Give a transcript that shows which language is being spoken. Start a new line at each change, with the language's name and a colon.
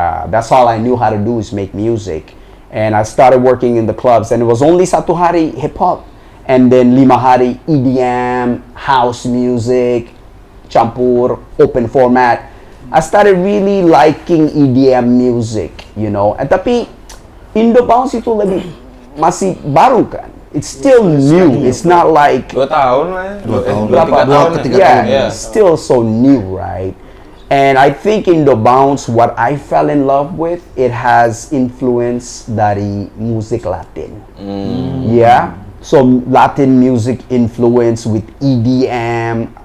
English: That's all I knew how to do is make music. And I started working in the clubs, and it was only
Indonesian: 1 hari
English: hip-hop. And then
Indonesian: 5 hari
English: EDM, house music,
Indonesian: campur,
English: open format. I started really liking EDM music, you know.
Indonesian: And tapi Indobounce itu lebih masih baru kan.
English: It's still new. It's not like
Indonesian: 2 tahun lah. 2 tahun.
English: Yeah, it's still so new, right? And I think Indobounce, what I fell in love with, it has influence
Indonesian: dari musik Latin.
English: Yeah. So Latin music influence with EDM.